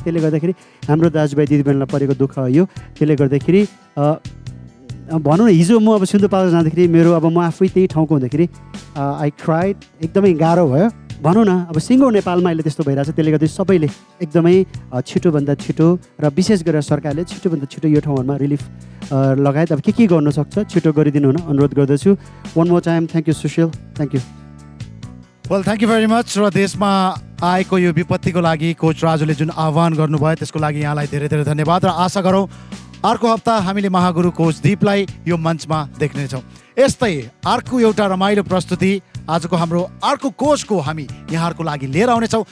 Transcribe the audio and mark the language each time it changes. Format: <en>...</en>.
<ne>त्यसले गर्दाखेरि हाम्रो दाजुभाइ दिदीबहिनीलाई परेको दुःख यो त्यसले गर्दाखेरि भनौँ न हिजो म अब सिन्धुपाल्चोक जाँदाखेरि मेरो अब म आफै त्यही ठाउँको हुँदाखेरि</ne> <en>I cried</en> <ne>एकदमै गाह्रो भयो भनौँ न। अब सिङ्गो नेपालमा अहिले त्यस्तो भइरहेछ। त्यसले गर्दा सबैले एकदमै छिटोभन्दा छिटो र विशेष गरेर सरकारले छिटोभन्दा छिटो यो ठाउँहरूमा रिलिफ लगायत अब के गर्न सक्छ छिटो गरिदिनु हुन अनुरोध गर्दछु।</ne> <en>One more time thank you Sushil, thank you. Well thank you very much.</en> <ne>र देशमा आएको यो विपत्तिको लागि कोच राजुले जुन आह्वान गर्नुभयो त्यसको लागि यहाँलाई धेरै धेरै धन्यवाद। र आशा गरौँ अर्को हप्ता हामीले महागुरु कोच दीपलाई यो मञ्चमा देख्नेछौँ। यस्तै अर्को एउटा रमाइलो प्रस्तुति आजको हाम्रो अर्को कोचको हामी यहाँहरूको लागि लिएर आउनेछौँ।</ne>